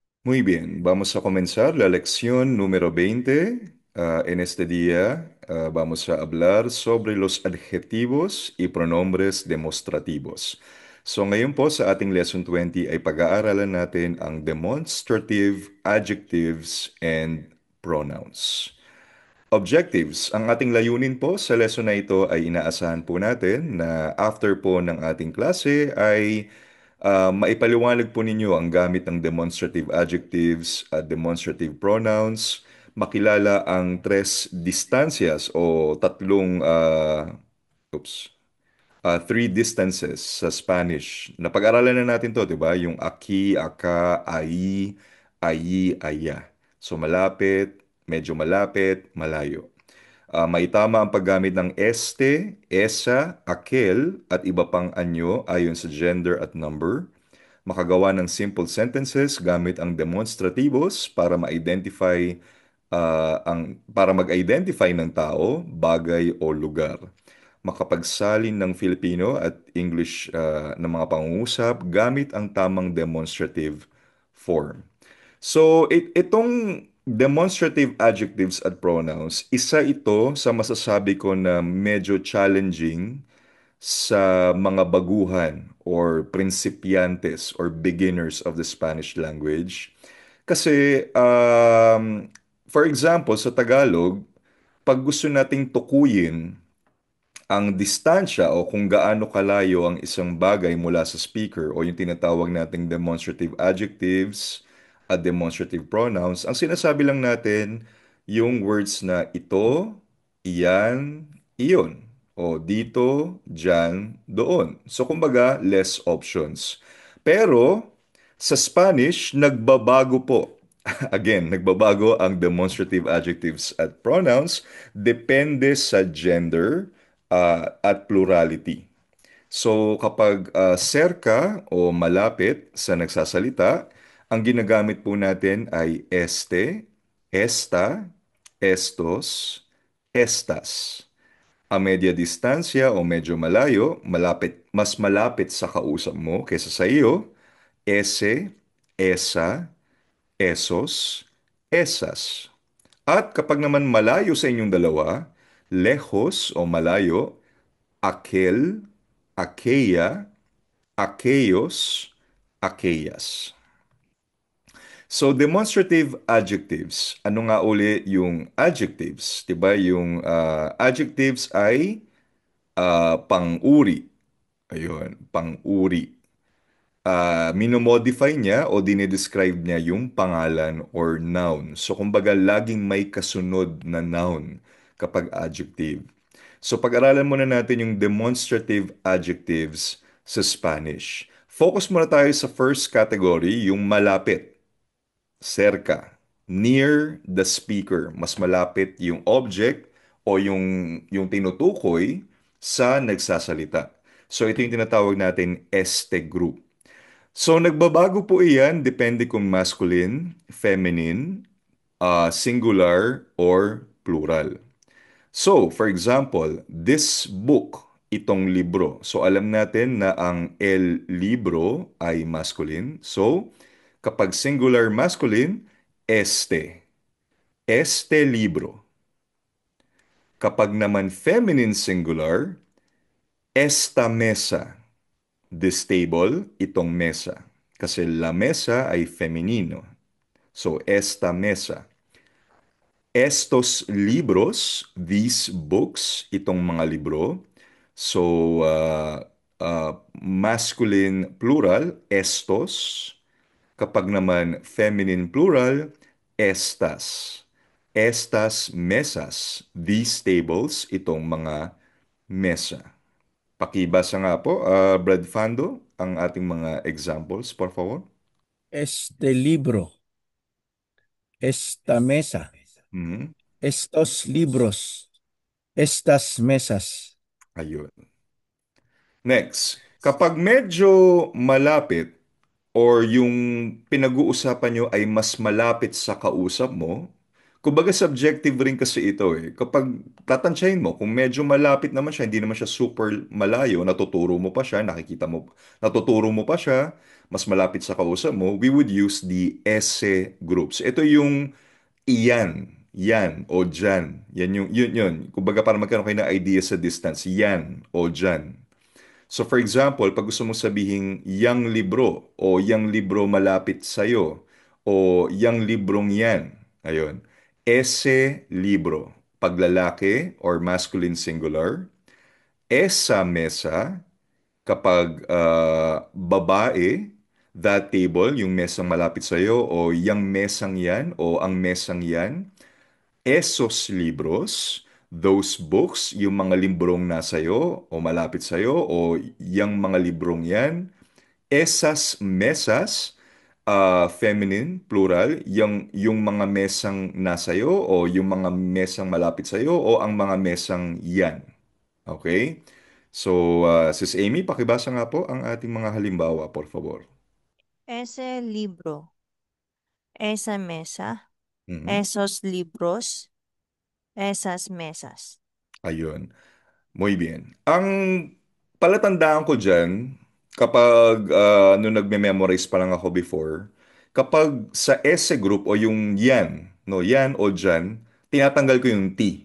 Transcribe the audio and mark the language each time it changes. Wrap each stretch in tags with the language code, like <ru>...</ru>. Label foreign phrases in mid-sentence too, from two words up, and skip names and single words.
<es>Muy bien, vamos a comenzar la lección número 20. En este día vamos a hablar sobre los adjetivos y pronombres demostrativos.</es> <tl>So ngayon po sa ating lesson 20 ay pag-aaralan natin ang</tl> <en>demonstrative adjectives and pronouns.</en> <tl>Objectives. Ang ating layunin po sa lesson na ito ay inaasahan po natin na after po ng ating klase ay maipaliwanag po ninyo ang gamit ng</tl> <en>demonstrative adjectives</en> <tl>at</tl> <en>demonstrative pronouns,</en> <tl>makilala ang</tl> <es>tres distancias</es> <tl>o oops,</tl> <en>three distances</en> <tl>sa Spanish. Napag-aralan na natin to, di ba? Yung aki, aka, ai, ayi, aya. So malapit, medyo malapit, malayo. Maitama ang paggamit ng</tl> <es>este, esa, aquel,</es> <tl>at iba pang anyo ayon sa gender at number. Makagawa ng</tl> <en>simple sentences</en> <tl>gamit ang demonstrativos para para mag-identify ng tao, bagay o lugar. Makapagsalin ng Filipino at English ng mga pangungusap gamit ang tamang</tl> <en>demonstrative form.</en> <tl>So, itong demonstrative adjectives at pronouns, isa ito sa masasabi ko na medyo challenging sa mga baguhan or principiantes or</tl> <en>beginners of the Spanish language.</en> <tl>Kasi,</tl> <en>for example,</en> <tl>sa Tagalog, pag gusto nating tukuyin ang distansya o kung gaano kalayo ang isang bagay mula sa speaker o yung tinatawag nating</tl> <en>demonstrative adjectives</en> <tl>at</tl> <en>demonstrative pronouns,</en> <tl>ang sinasabi lang natin yung words na ito, iyan, iyon. O dito, dyan, doon. So kumbaga,</tl> <en>less options.</en> <tl>Pero sa Spanish, nagbabago po. Again, nagbabago ang</tl> <en>demonstrative adjectives</en> <tl>at pronouns depende sa gender at plurality. So kapag serka o malapit sa nagsasalita, ang ginagamit po natin ay</tl> <es>este, esta, estos, estas. A media distansya</es> <tl>o medyo malayo, mas malapit sa kausap mo kaysa sa iyo, ese, esa, esos, esas. At kapag naman malayo sa inyong dalawa, lejos o malayo,</tl> <es>aquel, aquella, aquellos, aquellas.</es> <en>So, demonstrative adjectives.</en> <tl>Ano nga uli yung adjectives? 'Di ba? Yung adjectives ay pang-uri. Ayun, pang-uri. Minomodify niya o dinidescribe niya yung pangalan or noun. So, kumbaga, laging may kasunod na noun kapag adjective. So, pag-aralan muna natin yung demonstrative adjectives sa Spanish. Focus muna tayo sa</tl> <en>first category,</en> <tl>yung malapit, cerca,</tl> <en>near the speaker.</en> <tl>Mas malapit yung object o yung tinutukoy sa nagsasalita. So, ito yung tinatawag natin este group. So, nagbabago po iyan depende kung</tl> <en>masculine, feminine, singular, or plural. So, for example, this book,</en> <tl>itong libro. So, alam natin na ang</tl> <es>el libro</es> <tl>ay masculine. So, kapag</tl> <en>singular masculine,</en> <tl>este.</tl> <es>Este libro.</es> <tl>Kapag naman</tl> <en>feminine singular,</en> <es>esta mesa.</es> <en>This table,</en> <tl>itong mesa. Kasi</tl> <es>la mesa</es> <tl>ay feminino.</tl> <es>So, esta mesa. Estos libros,</es> <en>these books,</en> <tl>itong mga libro. So,</tl> <en>masculine plural,</en> <tl>estos. Kapag naman</tl> <en>feminine plural,</en> <tl>estas.</tl> <es>Estas mesas,</es> <en>these tables,</en> <tl>itong mga mesa. Pakibasa nga po, Brad Fando, ang ating mga examples,</tl> <es>por favor. Este libro, esta mesa, Mhm. estos libros, estas mesas.</es> <tl>Ayun. Next, kapag medyo malapit or yung pinag-uusapan nyo ay mas malapit sa kausap mo, Kumbaga subjective rin kasi ito eh. Kapag tatansyahin mo, kung medyo malapit naman siya, hindi naman siya super malayo, natuturo mo pa siya, nakikita mo, natuturo mo pa siya, mas malapit sa kausap mo,</tl> <en>we would use the esse groups.</en> <tl>Ito yung iyan, yan, o dyan. Yan yung, yun. Kumbaga para magkaroon kayo ng idea sa distance, yan, o dyan. So for example, pag gusto mong sabihin yang libro o yang libro malapit sa'yo o yang librong yan, ayun.</tl> <es>Ese libro,</es> <en>paglalaki or masculine singular.</en> <es>Esa mesa,</es> <tl>kapag babae.</tl> <en>That table,</en> <tl>yung mesang malapit sa'yo o yang mesang yan o ang mesang yan.</tl> <es>Esos libros,</es> <en>those books,</en> <tl>yung mga librong nasa'yo o malapit sa'yo o yung mga librong yan.</tl> <es>Esas mesas,</es> <en>feminine, plural,</en> <tl>yung mga mesang nasa'yo o yung mga mesang malapit sa'yo o ang mga mesang yan. Okay? So, Sis Amy, pakibasa nga po ang ating mga halimbawa,</tl> <es>por favor. Ese libro, esa mesa, Mhm. esos libros, esas mesas. Ayun. Muy bien.</es> <tl>Ang palatandaan ko dyan, kapag nung nagme-memorize pa lang ako before, kapag sa esse group o yung yan, no, yan o dyan, tinatanggal ko yung T.</tl>